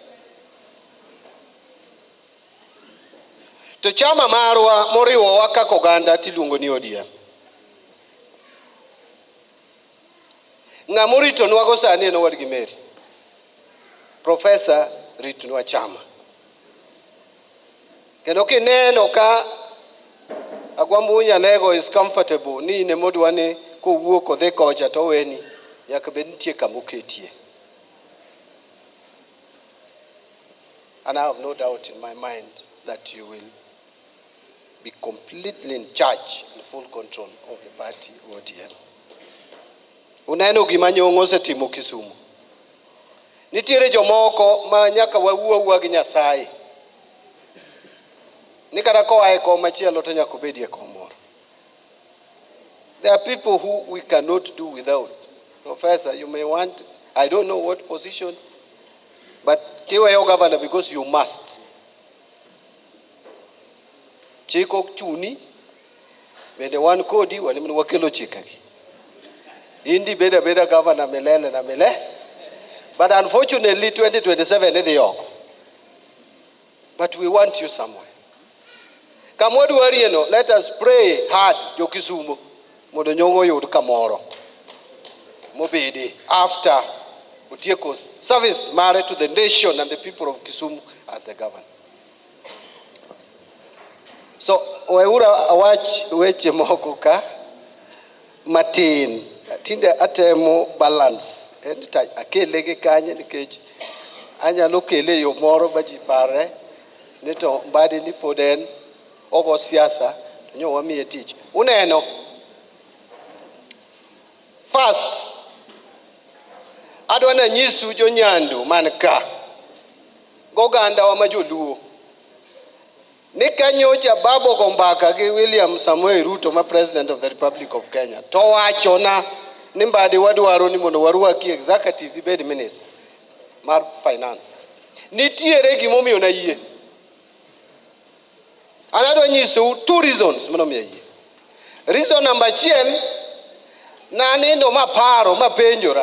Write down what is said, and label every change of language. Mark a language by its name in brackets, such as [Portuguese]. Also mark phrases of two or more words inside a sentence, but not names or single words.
[Luo (Kenya and Tanzania)] To chama marwa moriwowa kaka oganda tiluongo ni ODM. Ng'ama oritonwago sani en Owad gi Mary. Professor ritnwa chama. Kendo kineno ka Agwambo Nyalego [English] is comfortable [Luo (Kenya and Tanzania)] ni in ema odwa ni kowuok odhi kocha to weni, nyaka bed nitie kama oketie. [English] And I have no doubt in my mind that you will be completely in charge, in full control of the party ODM. [Luo (Kenya and Tanzania)] Uneno gima Nyong'o osetimo Kisumu. Nitiere jomoko ma nyaka wawuo gi Nyasaye. Ni kata koa e kom machielo to nyaka obedie kom moro. [English] There are people who we cannot do without. Professor, you may want, I don't know what position, but kiweyo governor because you must. [Luo (Kenya and Tanzania)] Chik ok chuni, bende wan kodi, wan ema wakelo chikegi. Indi beda governor [Swahili] milele na milele. [English] But unfortunately, 2027 is the yoke. But we want you somewhere. Come what worry, let us pray hard, [Luo (Kenya and Tanzania)] Jokisumo, mondo Nyong'o yud kamoro. [English] Mobedi after utieko service married to the nation and the people of Kisumu as the governor. So, [Luo (Kenya and Tanzania)] weura awach weche moko ka matin. Tinde atemo balance. Akele gi kanye nikech anyalo kele yo moro ma ji pare ni to Mbadi ni pod en ogo siasa to nyo wamiye tich. Uneno first adwa nyisu jonyando man ka goganda wa majoluo ni kanyocha babo gombaka gi William Samoei Ruto ma [English] President of the Republic of Kenya [Luo (Kenya and Tanzania)] to wachona ni Mbadi wadwaro ni mondo warwaki executive ibed minister mar finance. Nitiere gimomiyo na yie. Anadwa nyiso [English] two reasons [Luo (Kenya and Tanzania)] mondo miye yie. [English] Reason number 1, [Luo (Kenya and Tanzania)] nanindo maparo mapenjora.